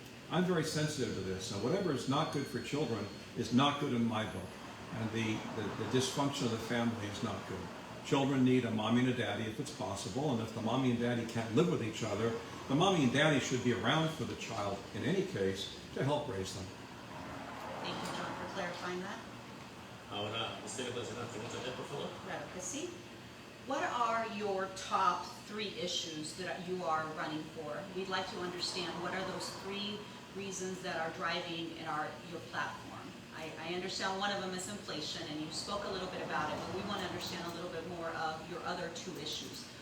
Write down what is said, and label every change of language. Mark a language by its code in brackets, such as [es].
[en] I'm very sensitive to this, and whatever is not good for children is not good in my book. And the dysfunction of the family is not good. Children need a mommy and a daddy if it's possible, and if the mommy and daddy can't live with each other, the mommy and daddy should be around for the child in any case to help raise them. Thank you, John, for clarifying that. [es] Ahora, ¿usted le puede hacer una pregunta, por favor? Claro que sí. [en] What are your top 3 issues that you are running for? We'd like to understand what are those 3 reasons that are driving your platform. I understand one of them is inflation, and you spoke a little bit about it, but we want to understand a little bit more of your other 2 issues.